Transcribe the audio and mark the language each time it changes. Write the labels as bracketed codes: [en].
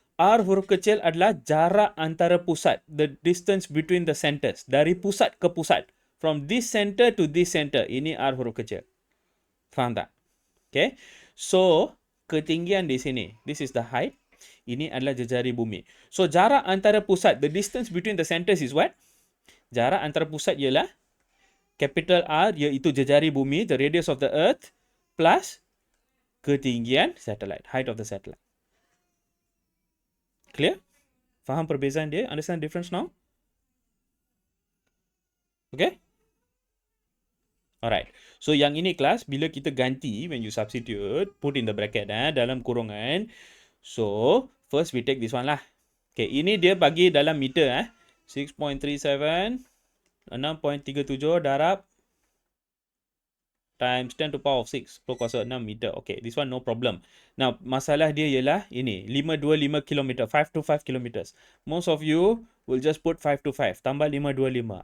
[ms] R huruf kecil adalah jarak antara pusat. [en] The distance between the centers. [ms] Dari pusat ke pusat. [en] From this center to this center. [ms] Ini R huruf kecil. Faham tak? Okay. So, ketinggian di sini. [en] This is the height. [ms] Ini adalah jejari bumi. So, jarak antara pusat. [en] The distance between the centers is what? [ms] Jarak antara pusat ialah capital R, iaitu jejari bumi, [en] the radius of the earth, [ms] plus ketinggian satellite. [en] Height of the satellite. [ms] Clear? Faham perbezaan dia? [en] Understand the difference now? Okay? Alright. So, [ms] yang ini kelas, bila kita ganti, [en] when you substitute, put in the bracket, [ms] dalam kurungan. [en] So, first we take this one lah. Okay, [ms] ini dia bagi dalam meter, [en] 6.37, 6.37 darab times 10 to the power of 6 per kuasa 6 meter. Okay, this one no problem. [ms] Now, masalah dia ialah ini, 525 km, 525 km. [en] Most of you will just put 525, tambah 525.